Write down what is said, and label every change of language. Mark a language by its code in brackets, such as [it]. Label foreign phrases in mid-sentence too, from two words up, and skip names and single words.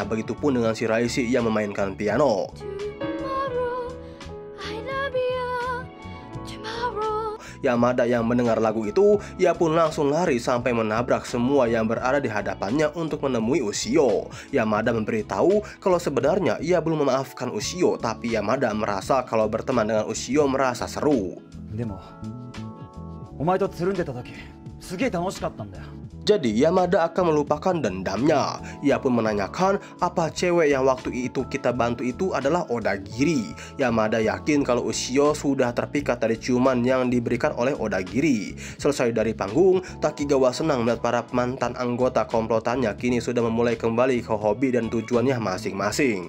[id] Begitupun dengan Shiraishi yang memainkan piano. Yamada yang mendengar lagu itu, ia pun langsung lari sampai menabrak semua yang berada di hadapannya untuk menemui Ushio. Yamada memberitahu kalau sebenarnya ia belum memaafkan Ushio, tapi Yamada merasa kalau berteman dengan Ushio merasa seru. [ja] でもお前とつるんでた時すげえ楽しかったんだよ。 [id] Jadi Yamada akan melupakan dendamnya. Ia pun menanyakan apa cewek yang waktu itu kita bantu itu adalah Odagiri. Yamada yakin kalau Ushio sudah terpikat dari ciuman yang diberikan oleh Odagiri. Selesai dari panggung, Takigawa senang melihat para mantan anggota komplotannya kini sudah memulai kembali ke hobi dan tujuannya masing-masing.